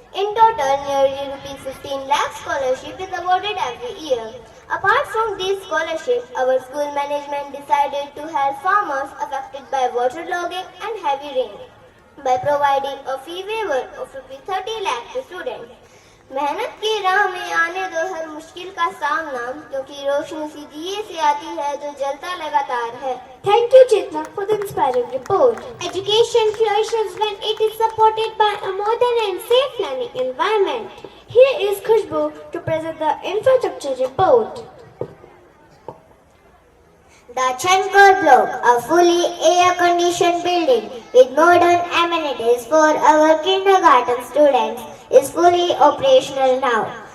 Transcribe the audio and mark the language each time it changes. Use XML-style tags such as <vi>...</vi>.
<en>In total, nearly rupees 15 lakh scholarship is awarded every year. Apart from these scholarships, our school management decided to help farmers affected by waterlogging and heavy rain by providing a fee waiver of rupees 30 lakh to students.</en> <hi>मेहनत की राह में आने दो हर मुश्किल का सामना, क्योंकि रोशनी सी दिए से आती है जो जलता लगातार है.</hi> <en>Thank you, Chetna, for the inspiring report. Education flourishes when it is supported by a modern and safe learning environment. Here is Khushbu to present the infrastructure report. The Chankar Block, a fully air-conditioned building with modern amenities for our kindergarten students, is fully operational now.</en>